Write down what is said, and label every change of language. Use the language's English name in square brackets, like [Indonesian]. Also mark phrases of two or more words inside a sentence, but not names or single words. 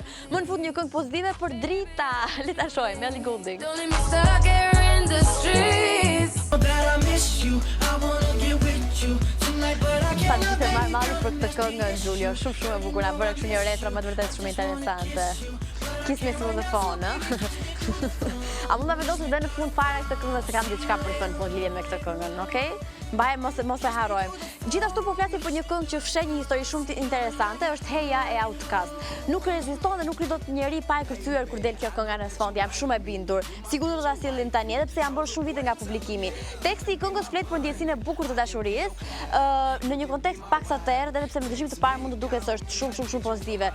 [Albanian] Më në fund një këngë pozitive për drita. Le ta shohim Ellie Goulding. Falënderit marrë për këtë këngë Giulio, shumë e bukur, na bëre kështu një retro më të vërtet shumë interesante. Kiss me through the phone, A mund ta vendosësh dhe në fund fare këtë këngë se kam diçka për të thënë po lidhje me këtë këngën, okay? Mbaj mos e harrojmë. Gjithashtu po flasim për një këngë që fshen një histori shumë interesante, është Heja e Outkast. Nuk reziston dhe nuk ridot njeri pa e kërcyer kur del kjo kënga në sfond, jam shumë e bindur. Sigurisht do ta sillim tani edhe pse janë bërë shumë vite nga publikimi. Teksti i këngës flet për ndjesinë e bukur të dashurisë, në një kontekst paksa të errët, edhe pse me dëgjim të parë mund të duket se është shumë pozitive.